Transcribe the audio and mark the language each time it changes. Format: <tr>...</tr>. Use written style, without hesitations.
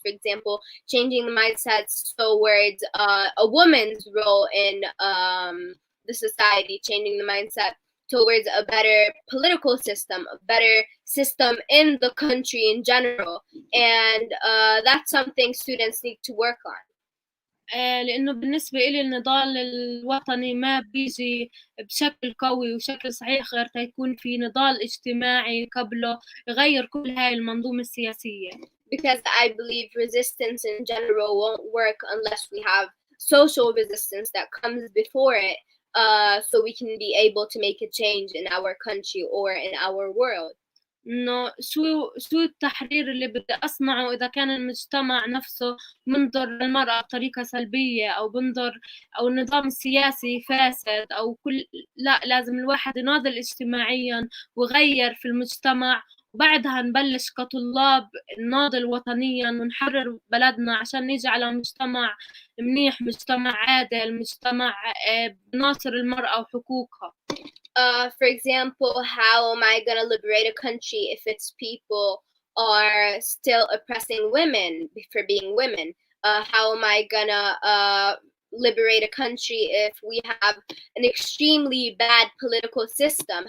<en>For example, changing the mindsets towards a woman's role in the society, changing the mindset towards a better political system, a better system in the country in general. And that's something students need to work on.</en> <ar>لأنه بالنسبة إلي النضال الوطني ما بيجي بشكل قوي وشكل صحيح غير تيكون في نضال اجتماعي قبله يغير كل هاي المنظومة السياسية.</ar> <en>Because I believe resistance in general won't work unless we have social resistance that comes before it, so we can be able to make a change in our country or in our world.</en> <ar>إنه شو التحرير اللي بدي أصنعه إذا كان المجتمع نفسه منظر للمرأة بطريقة سلبية أو بنظر أو النظام السياسي فاسد أو لا، لازم الواحد يناضل اجتماعيا ويغير في المجتمع، وبعدها نبلش كطلاب نناضل وطنيا ونحرر بلدنا عشان نيجي على مجتمع منيح، مجتمع عادل، مجتمع بناصر المرأة وحقوقها.</ar> <en>For example, how am I going to liberate a country if its people are still oppressing women for being women? How am I going to liberate a country if we have an extremely bad political system?</en>